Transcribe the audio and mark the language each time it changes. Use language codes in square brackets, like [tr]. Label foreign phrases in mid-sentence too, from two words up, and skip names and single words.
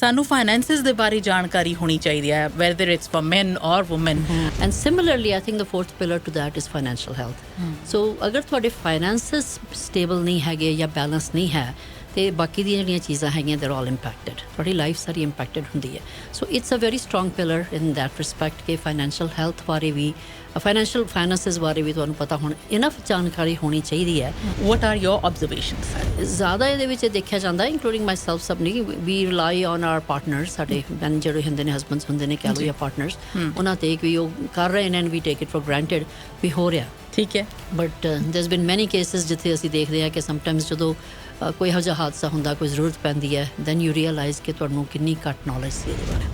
[pa] ਸਾਨੂੰ ਫਾਈਨੈਂਸਿਸ ਦੇ ਬਾਰੇ ਜਾਣਕਾਰੀ ਹੋਣੀ ਚਾਹੀਦੀ ਹੈ, [en] whether it's for men or women. And similarly, I think the fourth pillar to that is financial health. [pa] So ਅਗਰ ਤੁਹਾਡੇ [en] finances stable [pa] ਨਹੀਂ ਹੈਗੇ ਜਾਂ balance ਨਹੀਂ ਹੈ ਤੇ ਬਾਕੀ ਦੀਆਂ ਜਿਹੜੀਆਂ ਚੀਜ਼ਾਂ ਹੈਗੀਆਂ [en] they're all impacted. [pa] ਤੁਹਾਡੀ ਲਾਈਫ ਸਾਰੀ impacted ਹੁੰਦੀ ਹੈ. [en] So it's a very strong pillar in that respect [pa] ਕਿ [en] financial health [pa] ਬਾਰੇ ਵੀ [en] financial finances [pa] ਬਾਰੇ ਵੀ ਤੁਹਾਨੂੰ ਪਤਾ ਹੋਣਾ ਇਨਫ ਜਾਣਕਾਰੀ ਹੋਣੀ ਚਾਹੀਦੀ ਹੈ. [en] What are your observations? [pa] ਜ਼ਿਆਦਾ ਇਹਦੇ ਵਿੱਚ ਦੇਖਿਆ ਜਾਂਦਾ [en] including myself [pa] ਸਭ ਨਹੀਂ [en] we rely on our partners [pa] ਸਾਡੇ ਮੈਨ ਜਿਹੜੇ ਹੁੰਦੇ ਨੇ ਹਸਬੈਂਡਸ ਹੁੰਦੇ ਨੇ ਕਹਿ ਲਓ ਜਾਂ ਪਾਰਟਨਰਸ ਉਹਨਾਂ ਤੇ ਵੀ ਉਹ ਕਰ ਰਹੇ ਨੇ [en] and we take it for granted [pa] ਵੀ ਹੋ ਰਿਹਾ ਠੀਕ ਹੈ [en] but there's been many cases [pa] ਜਿੱਥੇ ਅਸੀਂ ਦੇਖਦੇ ਹਾਂ ਕਿ ਸਮਟਾਈਮਸ ਜਦੋਂ ਕੋਈ ਇਹੋ ਜਿਹਾ ਹਾਦਸਾ ਹੁੰਦਾ ਕੋਈ ਜ਼ਰੂਰਤ ਪੈਂਦੀ ਹੈ [en] then you realise [pa] ਕਿ ਤੁਹਾਨੂੰ ਕਿੰਨੀ ਘੱਟ ਨੌਲੇਜ ਸੀ ਇਹਦੇ ਬਾਰੇ